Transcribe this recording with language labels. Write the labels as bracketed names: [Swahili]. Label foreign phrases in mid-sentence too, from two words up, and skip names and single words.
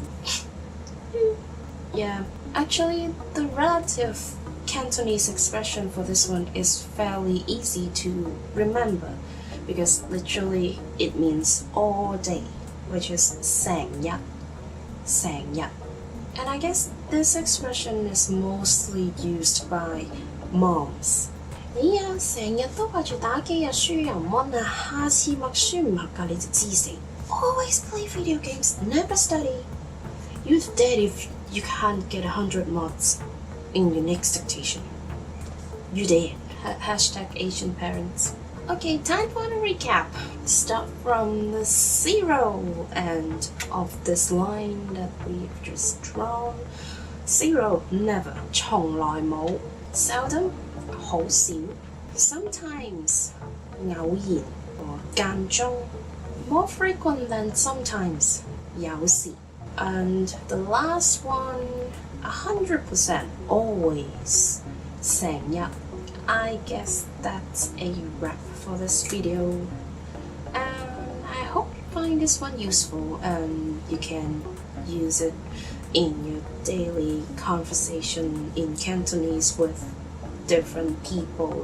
[English] Yeah, actually the relative Cantonese expression for this one is fairly easy to remember because literally it means all day, which is 成日. And I guess this expression is mostly used by moms. [Cantonese] 你啊，成日都掛住打機啊，書又唔溫呀，下次默書唔合格你就知死。 [English] Always play video games, never study. You're dead if you can't get 100 mods in your next dictation. You dead. Hashtag Asian parents. Okay, time for a recap. Start from the zero end of this line that we've just drawn. Zero, never. [Cantonese] 從來冇. [English] Seldom, 好少. Sometimes, 偶然 or 間中. More frequent than sometimes, [Cantonese] 有時. [English] And the last one, 100%, always, [Cantonese] 成日. [English] I guess that's a wrap for this video. And I hope you find this one useful and you can use it in your daily conversation in Cantonese with different people.